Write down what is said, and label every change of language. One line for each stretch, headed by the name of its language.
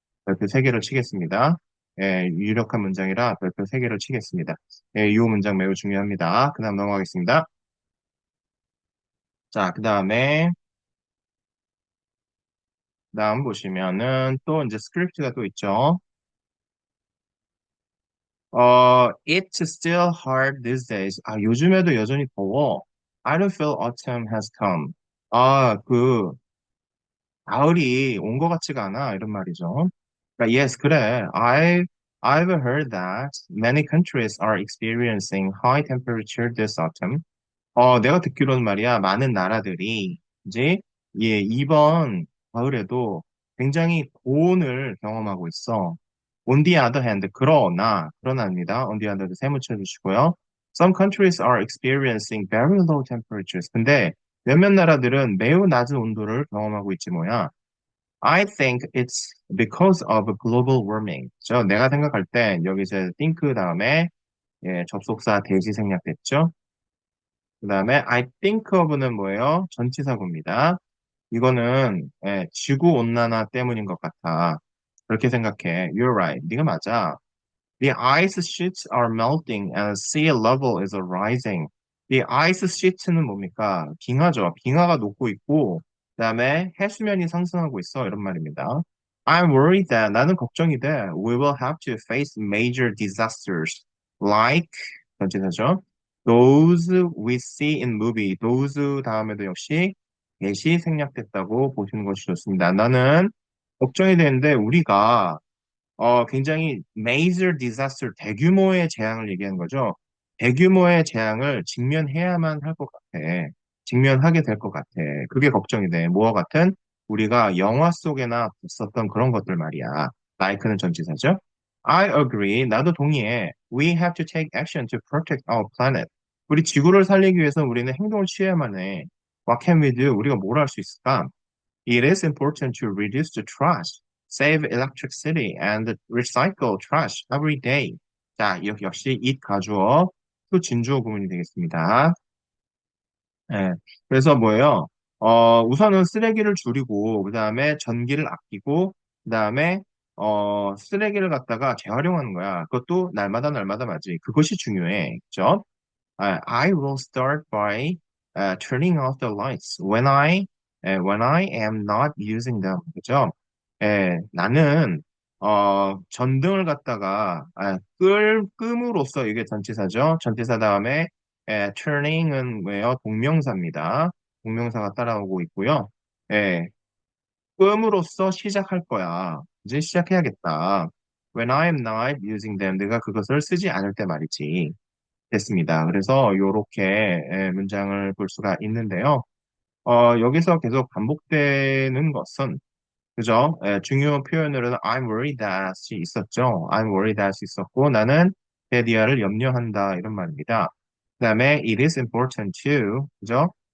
Korean: 별표 3개를 치겠습니다. 유력한 문장이라 별표 3개를 치겠습니다. 요 문장 매우 중요합니다. 그 다음 넘어가겠습니다. 자, 그 다음 보시면은 또 이제 스크립트가 또 있죠.
English: It's still hard these days.
Korean: 요즘에도 여전히 더워.
English: I don't feel autumn has come.
Korean: 가을이 온 것 같지가 않아. 이런 말이죠. 그러니까, yes, 그래.
English: I've heard that many countries are experiencing high temperature this autumn.
Korean: 내가 듣기로는 말이야, 많은 나라들이 이제 이번 가을에도 굉장히 고온을 경험하고 있어.
English: On the other hand,
Korean: 그러나입니다.
English: On the other hand,
Korean: 세무 쳐주시고요.
English: Some countries are experiencing very low temperatures.
Korean: 근데 몇몇 나라들은 매우 낮은 온도를 경험하고 있지 뭐야.
English: I think it's because of global warming.
Korean: 내가 생각할 때 여기 이제 think 다음에 접속사 대시 생략됐죠. 그 다음에 I think of는 뭐예요? 전치사구입니다. 이거는 지구 온난화 때문인 것 같아. 그렇게 생각해.
English: You're right.
Korean: 네가 맞아.
English: The ice sheets are melting and sea level is rising. The ice sheet는
Korean: 뭡니까? 빙하죠. 빙하가 녹고 있고, 그다음에 해수면이 상승하고 있어. 이런 말입니다.
English: I'm worried that
Korean: 나는 걱정이 돼.
English: We will have to face major disasters like
Korean: 전체사죠.
English: Those we see in movie.
Korean: Those 다음에도 역시 대시 생략됐다고 보시는 것이 좋습니다. 나는 걱정이 되는데 우리가 굉장히 major disaster, 대규모의 재앙을 얘기하는 거죠. 대규모의 재앙을 직면해야만 할 것 같아. 직면하게 될 것 같아. 그게 걱정이 돼. 뭐와 같은? 우리가 영화 속에나 봤었던 그런 것들 말이야. like는 전치사죠.
English: I agree.
Korean: 나도 동의해.
English: We have to take action to protect our planet.
Korean: 우리 지구를 살리기 위해서 우리는 행동을 취해야만 해.
English: What can we do?
Korean: 우리가 뭘 할 수 있을까?
English: It is important to reduce the trash, save electricity, and recycle trash every day.
Korean: 자, 역시 it 가주어, to 진주어 구문이 되겠습니다. 예, 그래서 뭐예요? 우선은 쓰레기를 줄이고, 그 다음에 전기를 아끼고, 그 다음에 쓰레기를 갖다가 재활용하는 거야. 그것도 날마다 맞지. 그것이 중요해. 그죠?
English: I will start by turning off the lights when I am not using them.
Korean: 그죠? 나는 전등을 갖다가 끔으로써 이게 전치사죠. 전치사 다음에 turning은 뭐예요? 동명사입니다. 동명사가 따라오고 있고요. 예, 끔으로써 시작할 거야. 이제 시작해야겠다.
English: When I am not using them,
Korean: 내가 그것을 쓰지 않을 때 말이지. 됐습니다. 그래서 이렇게 문장을 볼 수가 있는데요. 여기서 계속 반복되는 것은 그죠? 중요 표현으로는
English: I'm worried that
Korean: 이 있었죠. I'm worried that이 있었고 나는 데디아를 염려한다 이런 말입니다. 그다음에
English: it is important to
Korean: 그죠?